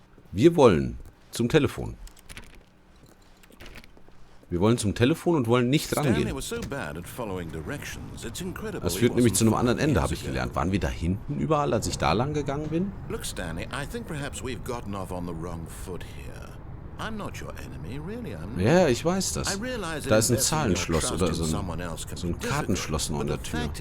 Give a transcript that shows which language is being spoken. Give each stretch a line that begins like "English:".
German: Wir wollen zum Telefon. Wir wollen zum Telefon und wollen nicht rangehen. Das führt nämlich zu einem anderen Ende, habe ich gelernt. Waren wir da hinten überall, als ich da lang gegangen bin?
English: Look, Stanley, I think perhaps we've gotten off on the wrong foot here. I'm not your enemy, really, I'm not.
German: Ja, ich weiß das. Da ist ein Zahlenschloss oder so ein Kartenschloss noch an der Tür.